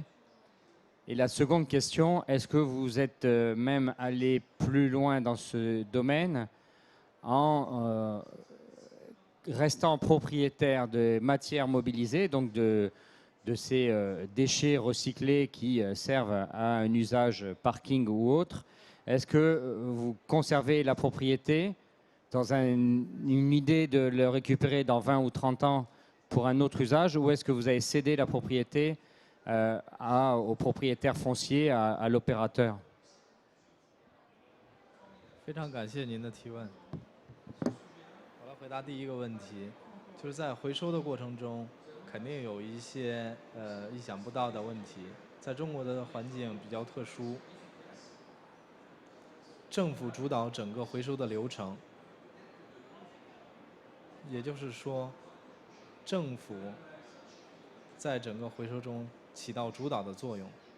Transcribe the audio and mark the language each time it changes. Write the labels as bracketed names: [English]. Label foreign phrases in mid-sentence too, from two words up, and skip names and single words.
[French] Et la seconde question, est-ce que vous êtes même allé plus loin dans ce domaine en restant propriétaire de matières mobilisées, donc de ces déchets recyclés qui servent à un usage parking ou autre? Est-ce que vous conservez la propriété dans une idée de le récupérer dans 20 ou 30 ans pour un autre usage, ou est-ce que vous avez cédé la propriété au propriétaire foncier, à l'opérateur? [Chinese] 非常感谢您的提问。我来回答第一个问题，就是在回收的过程中，肯定有一些意想不到的问题。在中国的环境比较特殊，政府主导整个回收的流程，也就是说，政府在整个回收中起到主导的作用。